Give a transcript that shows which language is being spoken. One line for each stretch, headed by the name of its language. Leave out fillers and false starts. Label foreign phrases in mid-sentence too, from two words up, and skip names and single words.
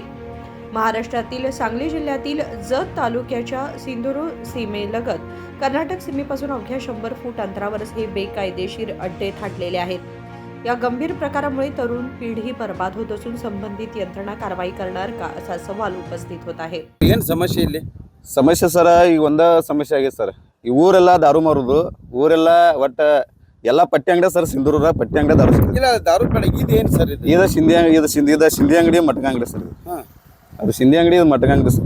Marathi: महाराष्ट्रातील सांगली जिल्ह्यातील जत तालुक्याच्या सिंधुदुर्ग सीमेलगत कर्नाटक सीमेपासून अवघ्या 100 फूट अंतरावरच हे बेकायदेशीर अड्डे थाटलेले आहेत। या गंभीर प्रकारामुळे तरुण पिढी बर्बाद होत असून संबंधित यंत्रणा कारवाई करणार का असा सवाल उपस्थित होत आहे।
Kannada: ಏನು ಸಮಸ್ಯೆ ಇಲ್ಲಿ ಸಮಸ್ಯೆ ಸರ್ ಈಗ ಒಂದ ಸಮಸ್ಯೆ ಆಗಿದೆ ಸರ್। ಈ ಊರೆಲ್ಲ ದಾರು ಮಾರುದು ಊರೆಲ್ಲ ಒಟ್ಟ ಎಲ್ಲ ಪಟ್ಟಿ ಅಂಗಡಿ ಸರ್ ಸಿಂಧೂರ ಪಟ್ಟಿ ಅಂಗಡಿ ದಾರು ಇಲ್ಲ ದಾರು ಕಡೆ ಇದೇನು ಸರ್ ಇದು ಸಿಂಧಿ ಅಂಗಡಿ ಮಟಕ ಅಂಗಡಿ ಸರ್। ಅದು ಸಿಂಧಿ ಅಂಗಡಿ ಮಟಕ ಅಂಗಡಿ ಸರ್।